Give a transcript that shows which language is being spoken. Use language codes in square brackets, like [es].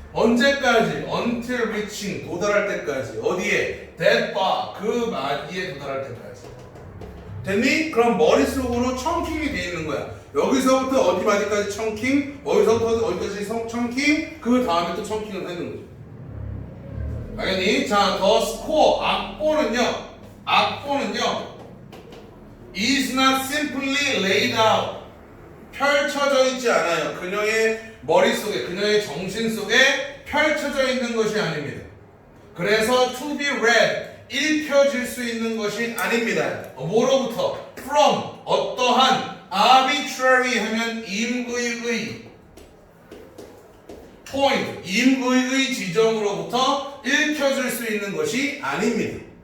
[ko] 언제까지? [en] Until reaching. [ko] 도달할 때까지. 어디에? [en] That bar. [ko] 그 마디에 도달할 때까지. 됐니? 그럼 머릿속으로 청킹이 돼 있는 거야. 여기서부터 어디 마디까지 청킹, 어디서부터 어디까지 청킹, 그 다음에 또 청킹을 하는 거죠. 알겠니? [en] 자, the score, [ko] 악보는요, [en] is not simply laid out. [ko] 펼쳐져 있지 않아요. 그녀의 머릿속에, 그녀의 정신 속에 펼쳐져 있는 것이 아닙니다. 그래서 [en] to be read, [ko] 읽혀질 수 있는 것이 아닙니다. 뭐로부터? From, 어떠한, arbitrary 하면 임의의, point, 임의의 지점으로부터 읽혀질 수 있는 것이 아닙니다.